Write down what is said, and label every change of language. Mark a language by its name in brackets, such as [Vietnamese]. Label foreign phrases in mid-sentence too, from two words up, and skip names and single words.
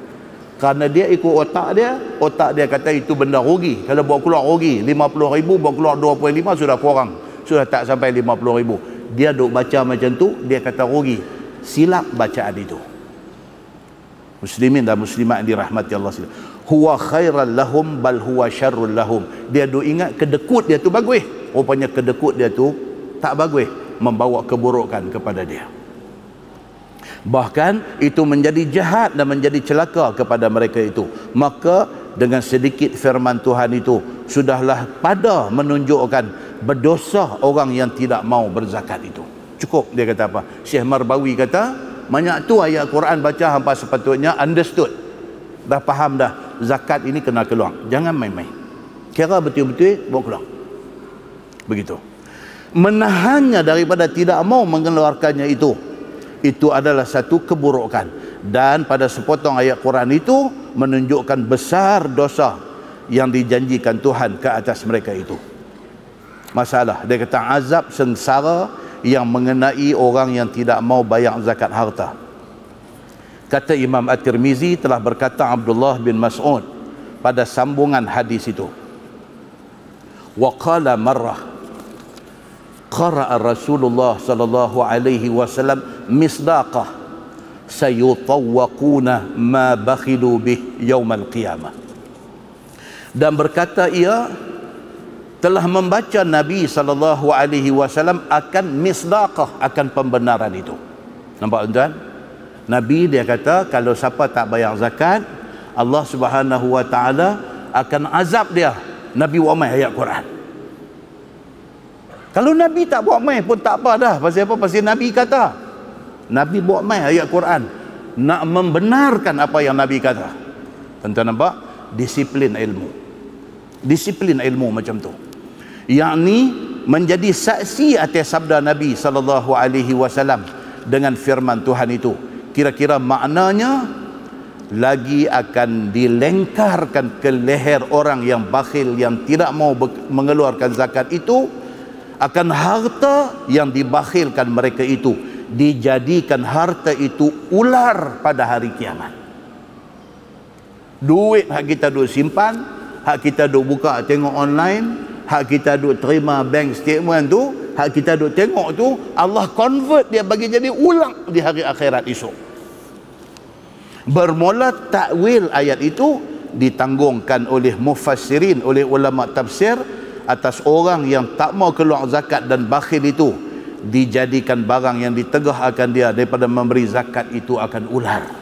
[Malay] Kerana dia ikut otak dia kata itu benda rugi. Kalau buat keluar rugi, 50,000 buat keluar 2.5 sudah kurang. Sudah tak sampai 50,000. Dia duk baca macam tu, dia kata rugi. Silap bacaan itu. Muslimin dan muslimat dirahmati Allah sekalian. [Arabic] هو خيرا لهم بل هو شر لهم. [Malay] Dia duk ingat kedekut dia tu bagus. Rupanya kedekut dia tu tak bagus, membawa keburukan kepada dia. Bahkan itu menjadi jahat dan menjadi celaka kepada mereka itu. Maka dengan sedikit firman Tuhan itu sudahlah pada menunjukkan berdosa orang yang tidak mau berzakat itu. Cukup dia kata apa? Syekh Marbawi kata banyak tu ayat Quran baca hampa sepatutnya understood. Dah faham dah zakat ini kena keluar. Jangan main-main. Kira betul-betul bawa keluar. Begitu. Menahannya daripada tidak mau mengeluarkannya itu adalah satu keburukan. Dan pada sepotong ayat Quran itu menunjukkan besar dosa yang dijanjikan Tuhan ke atas mereka itu. Masalah dia kata azab sengsara yang mengenai orang yang tidak mau bayar zakat harta. Kata Imam At-Tirmizi, telah berkata Abdullah bin Mas'ud pada sambungan hadis itu, [Arabic] وقال مرة قرأ رسول الله صلى الله عليه وسلم مصداقه سيطوقون ما بخلوا به يوم القيامة. [Malay] Dan berkata ia telah membaca Nabi [Arabic] صلى الله عليه وسلم [Malay] akan misdaqah, akan pembenaran itu. Nampak tuan? Nabi dia kata kalau siapa tak bayar zakat, Allah [Arabic] سبحانه وتعالى [Malay] akan azab dia. Nabi buat main ayat Quran. Kalau Nabi tak buat main pun tak apa dah. Pasal apa? Pasal Nabi kata. Nabi buat main ayat Quran nak membenarkan apa yang Nabi kata. Tuan-tuan nampak? Disiplin ilmu. Disiplin ilmu macam tu. Yakni menjadi saksi atas sabda Nabi [Arabic] صلى الله عليه وسلم [Malay] dengan firman Tuhan itu. Kira-kira maknanya lagi akan dilengkarkan ke leher orang yang bakhil, yang tidak mau mengeluarkan zakat itu, akan harta yang dibakhilkan mereka itu dijadikan harta itu ular pada hari kiamat. Duit hak kita duk simpan, hak kita duk buka tengok online, hak kita duk terima [English] bank statement [Malay] tu, hak kita duk tengok tu, Allah convert dia bagi jadi ulang di hari akhirat esok. Bermula takwil ayat itu ditanggungkan oleh mufassirin, oleh ulama tafsir, atas orang yang tak mau keluar zakat dan bakhil itu dijadikan barang yang ditegah akan dia daripada memberi zakat itu akan ular.